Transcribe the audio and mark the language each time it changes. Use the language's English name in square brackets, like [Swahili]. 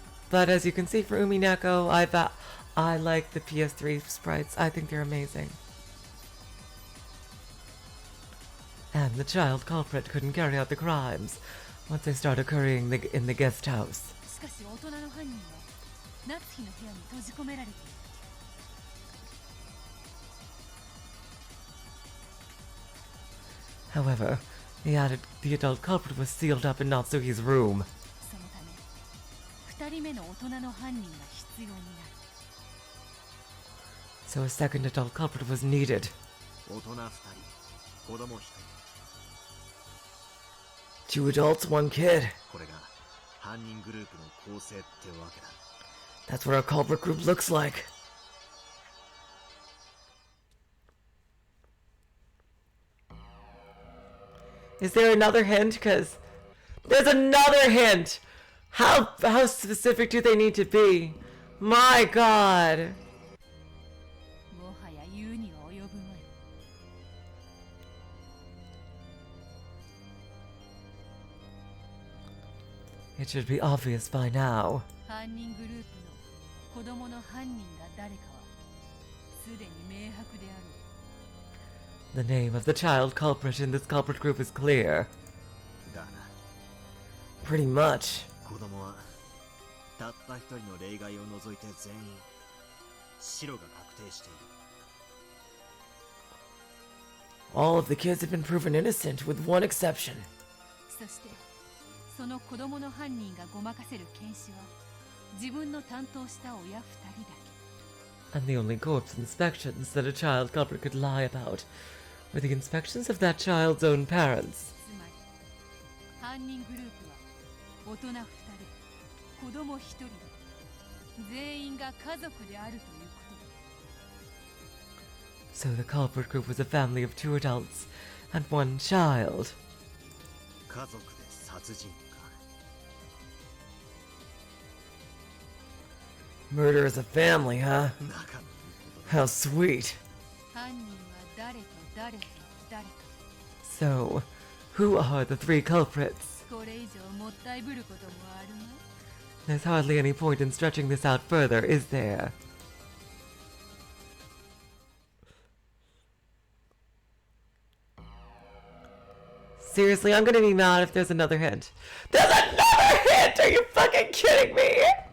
[English] But as you can see for Umineko, I like the PS3 sprites. I think they're amazing. And the child culprit couldn't carry out the crimes once they start occurring in the guest house. [Japanese] しかし大人の犯人は夏日の部屋に閉じ込められている。 [English] However, the adult culprit was sealed up in Natsuki's room. [Japanese] そのため2人目の大人の犯人が必要になる。 [English] So a second adult culprit was needed. [Japanese] 大人2人、子供1人。 [English] 2 adults, 1 kid. [Japanese] これが犯人グループの構成ってわけだ。 [English] That's what our culprit group looks like. Is there another hint? Because there's another hint! How specific do they need to be? My god! [Japanese] もはや言うには及ぶまい。 [English] It should be obvious by now. [Japanese] 犯人グループの子供の犯人が誰かはすでに明白である。 [English] The name of the child culprit in this culprit group is clear. [Japanese] だな。 [English] Pretty much. [Japanese] 子供はたった一人の例外を除いて全員白が確定している。 [English] All of the kids have been proven innocent, with one exception. [Japanese] そしてその子供の犯人がごまかせる検視は自分の担当した親2人だけ。 [English] And the only corpse inspections that a child culprit could lie about were the inspections of that child's own parents. [Japanese] つまり犯人グループは大人2人、子供1人で全員が家族であるということだ。 [English] So the culprit group was a family of 2 adults and 1 child. [Japanese] 家族で殺人か。 [English] Murder as a family, huh? How sweet. [Japanese] 犯人は誰と誰と誰か。 [English] So, who are the 3 culprits? [Japanese] これ以上もったいぶることもあるまい。 [English] There's hardly any point in stretching this out further, is there? Seriously, I'm gonna be mad if there's another hint. There's another hint! Are you fucking kidding me?